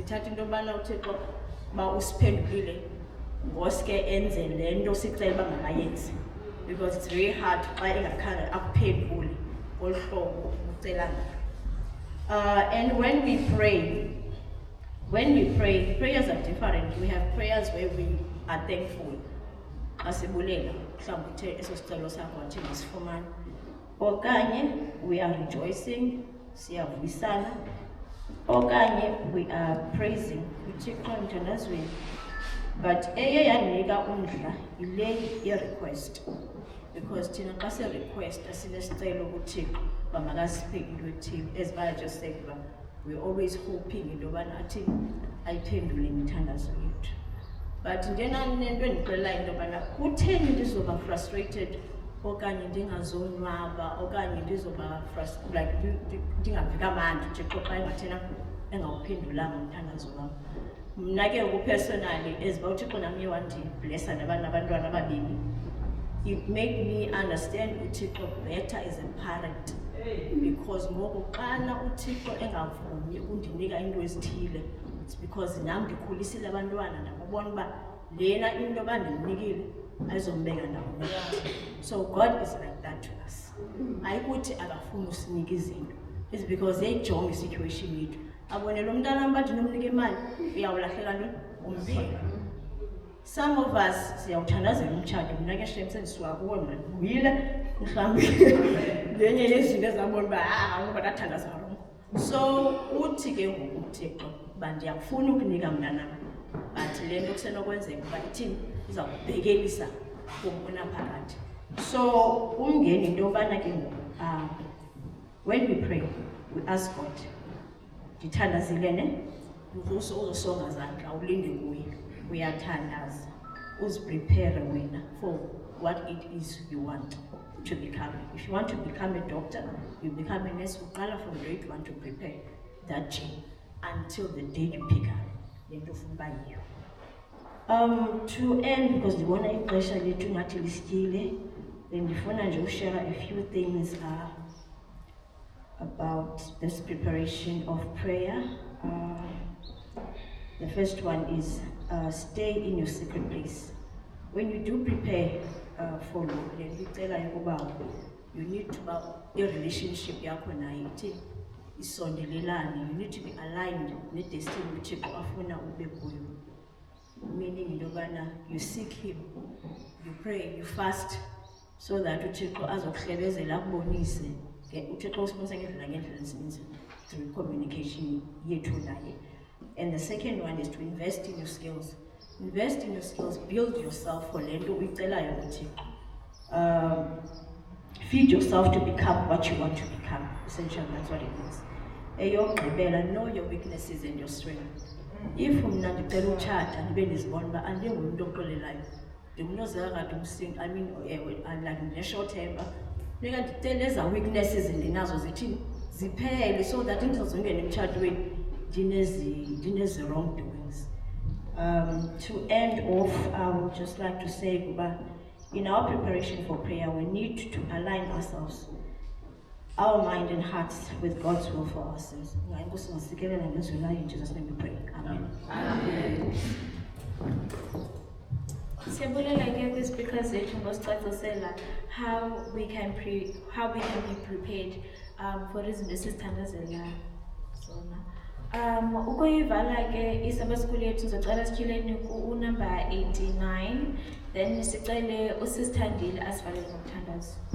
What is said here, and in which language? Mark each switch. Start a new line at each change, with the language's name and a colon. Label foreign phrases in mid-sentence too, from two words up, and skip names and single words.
English: because it's very hard and when we pray, prayers are different. We have prayers where we are thankful.
Xhosa: asibulela mhlawumbe uthe eso sicelo sakho wathi masifumane, okanye
English: we are rejoicing,
Xhosa: siyavuyisana, okanye
English: we are praising
Xhosa: uThixo emthandazweni. But eye yandinika umdla yile ye-request, because thina xa se-request asinesicelo kuThixo uba makasiphe into ethile,
English: as I just said, we're always hoping
Xhosa: into yobana athi ayiphendule imithandazo yethu. But njena nento endixelelayo into yobana kutheni ndizoba frustrated okanye ndingazonwaba okanye ndizoba like ndingavi kamandi Thixo xa engathena engawuphendulanga umthandazo wam. Mna ke personally, as uba uThixo nami wandiblessa nabantwana ababini,
English: it made me understand uThixo better as a parent, because
Xhosa: ngoku xana uThixo engavumi ukundinika into ezithile,
English: it's because
Xhosa: nam ndikhulisile abantwana ndababona uba lena into bandimnikile ayizombeka ndawo.
English: So God is like that to us.
Xhosa: Ayikuthi akafuni usinika izinto,
English: it's because
Xhosa: yayijonga isituation yethu, abone lo mntana mbathi nomnika imali uyawulahlela nto umpheka.
English: Some of us
Xhosa: siyawuthandazela umtshato, mna ke shem sendisuka kuwe mna uyile mhlawumbi lenye yezinto ezabona uba ngoba ndathandaza rongo. So uthi ke ngoku uThixo uba ndiyakufuna ukunika mntanam, but le nto kusenokwenzeka uba ithini izawubhekelisa kumbona phakathi.
English: So
Xhosa: umngeni into yobana ke ngoku
English: when we pray, we ask God,
Xhosa: ndithandazile ne, uzosonga zandla ulinde kuye, uyathandaza, uziprepare wena
English: for what it is you want to become. If you want to become a doctor, you become a nurse, uqala from grade 1 to prepare that gene until the day you pick up
Xhosa: le nto ufuna uba yiyo.
English: To end, because
Xhosa: ndibona ixesha lethu ngathi listyile, ndifuna nje ushare
English: a few things about this preparation of prayer. The first one is stay in your secret place. When you do prepare for Lord, you need to have a relationship
Xhosa: yakho naye ithi isondelelane.
English: You need to be aligned with the destiny
Xhosa: uThixo afuna ube kuyo.
English: Meaning
Xhosa: into yobana
English: you seek him, you pray, you fast, so that
Xhosa: uThixo azokuhlebezela akubonise uThixo usibonisa ngendlela ezininzi
English: through communication
Xhosa: yethu naye.
English: And the second one is to invest in your skills. Invest in your skills, build yourself for
Xhosa: le nto uyicelayo kuThixo.
English: Feed yourself to become what you want to become. Essentially, that's what it means. Eyokugqibela, know your weaknesses and your strengths.
Xhosa: If mna ndicela utshata ndibe ndizibona uba andingumntu oxolelayo, ndingumntu ozeka kade umsindo,
English: I mean like ndine-short temper,
Xhosa: funeka ndicele eza weaknesses ndinazo zithini ziphele,
English: so that
Xhosa: ndizozongena emtshatweni ndinezi wrongdoings.
English: To end off, I would just like to say, in our preparation for prayer, we need to align ourselves, our mind and hearts, with God's will for ourselves. In Jesus' name we pray. Amen.
Xhosa: Amen. Siyabulela ke kwi-speakers zethu ngosicacisela
English: how we can be prepared for
Xhosa: izinto esizithandazelayo zona. Ukuyivala ke isaba school yethu sizocela sityhileni ku-number 89, then sicele usisithandile asivalele ngomthandazo.